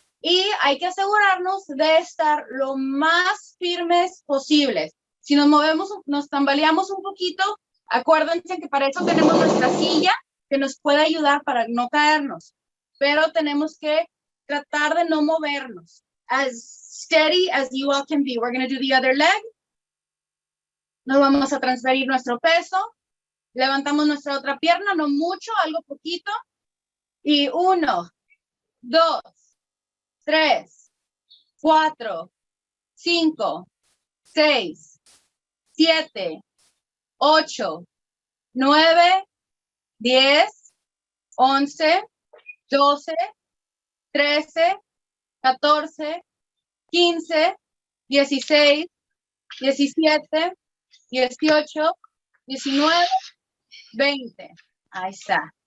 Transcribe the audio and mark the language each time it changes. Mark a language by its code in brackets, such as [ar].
[es] Y hay que asegurarnos de estar lo más firmes posibles. Si nos movemos, nos tambaleamos un poquito, acuérdense que para eso tenemos nuestra silla que nos puede ayudar para no caernos. Pero tenemos que tratar de no movernos. [en] As steady as you all can be. We're going to do the other leg. [es] Nos vamos a transferir nuestro peso. Levantamos nuestra otra pierna, no mucho, algo poquito. Y 1, 2, 3, 4, 5, 6, 7, 8, 9, 10, 11, 12, 13, 14, 15, 16, 17, 18, 19, 20. Ahí está.